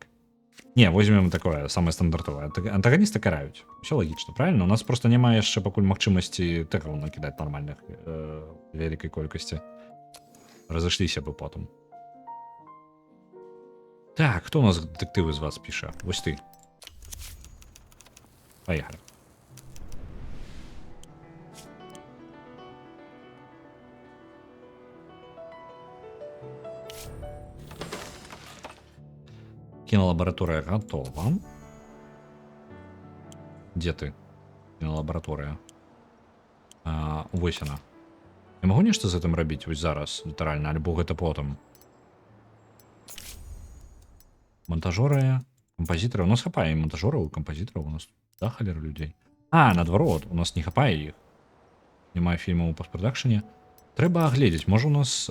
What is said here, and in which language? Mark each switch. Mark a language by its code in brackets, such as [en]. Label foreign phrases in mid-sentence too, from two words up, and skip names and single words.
[ru] Не, возьмем такое, самае стандартовае. [be] Антаганісты караюць. Усё лагічна, правильно? У нас просто няма яшчэ пакуль магчымасці тэраў накідаць нармальных вялікай колькасці. Разышліся бы потым. Так, хто у нас дэтэктывы з вас піша? Вось ты. Поехали. [ru] Кинолаборатория готова. Где ты? Кинолаборатория. [be] Вось она. Я могу нешта з гэтым рабіць вось зараз, літаральна, альбо гэта потым? [ru] Монтажеры, композиторы. [be] У нас хапае і монтажераў, і кампазітараў. У нас да халера людзей. Наадварот, у нас не хапае іх. Няма фільмаў у постпрадакшане. Трэба агледзець. Можа у нас...